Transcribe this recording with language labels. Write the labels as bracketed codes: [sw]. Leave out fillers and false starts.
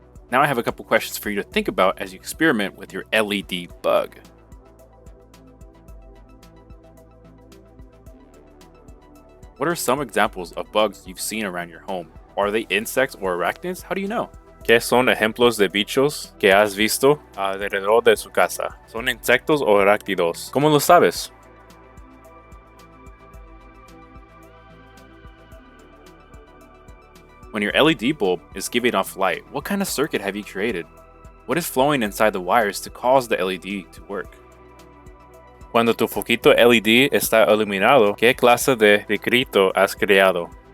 [en] Now I have a couple questions for you to think about as you experiment with your LED bug. What are some examples of bugs you've seen around your home? Are they insects or arachnids? How do you know? [es] ¿Qué son ejemplos de bichos que has visto alrededor de su casa? ¿Son insectos o arácnidos? ¿Cómo lo sabes? [en] When your LED bulb is giving off light, what kind of circuit have you created? What is flowing inside the wires to cause the LED to work? [es] Cuando tu foquito LED está iluminado, ¿qué clase de circuito has creado?